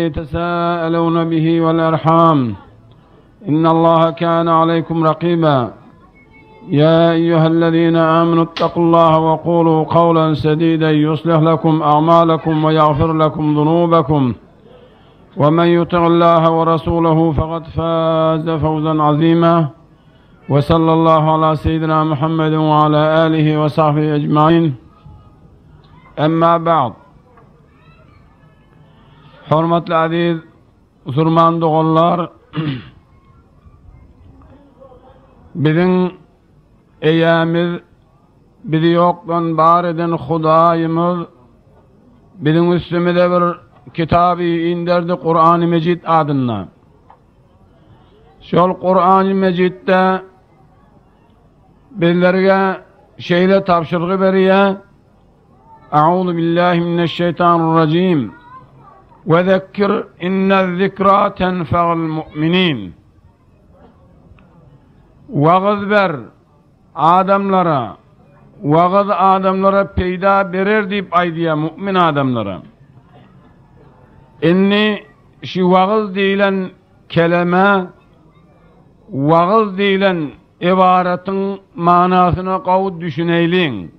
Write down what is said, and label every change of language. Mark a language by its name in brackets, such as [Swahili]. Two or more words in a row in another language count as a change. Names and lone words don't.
[Arabic] تساءلون به والأرحام إن الله كان عليكم رقيبا يا أيها الذين آمنوا اتقوا الله وقولوا قولا سديدا يصلح لكم أعمالكم ويغفر لكم ذنوبكم ومن يطع الله ورسوله فقد فاز فوزا عظيما وصلى الله على سيدنا محمد وعلى آله وصحبه أجمعين أما بعد حرمة العزيز [Turkmen] Müslüman doğullar bizim eýämiz bizi ýokdan bar eden Hudaýymyz bizim üstümize bir kitabı indirdi Kur'an-ı Mecid adyna. Şol Kur'an-ı Mecidde bizlerge şeýle tapşyrygy berýär. [Arabic] أعوذ بالله من الشيطان الرجيم. وذكر إن الذكرى تنفع المؤمنين. [Turkmen] Wagız ber adamlara peyda berer deyip aýdýar mümin adamlara. Inni şu wagız diýilen kelime, wagız diýilen ibaratyň manasyna gowut düşüneýliň.